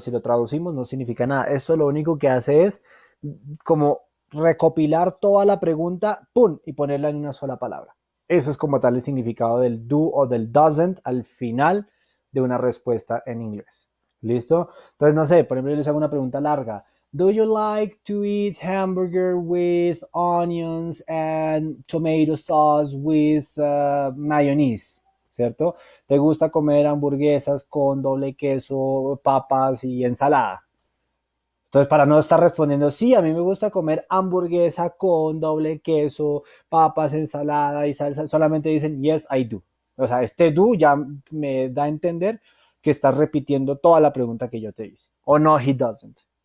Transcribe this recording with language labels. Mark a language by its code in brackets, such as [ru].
[es] Si lo traducimos, no significa nada. Esto lo único que hace es como recopilar toda la pregunta, ¡pum! Y ponerla en una sola palabra. Eso es como tal el significado del do o del doesn't al final de una respuesta en inglés. ¿Listo? Entonces, no sé, por ejemplo, yo les hago una pregunta larga. [en] Do you like to eat hamburger with onions and tomato sauce with mayonnaise? [es] ¿Cierto? ¿Te gusta comer hamburguesas con doble queso, papas y ensalada? Entonces, para no estar respondiendo, sí, a mí me gusta comer hamburguesa con doble queso, papas, ensalada y salsa, solamente dicen, [en] yes, I do. [es] O sea, este do ya me da a entender que estás repitiendo toda la pregunta que yo te hice. O no, [en] he doesn't.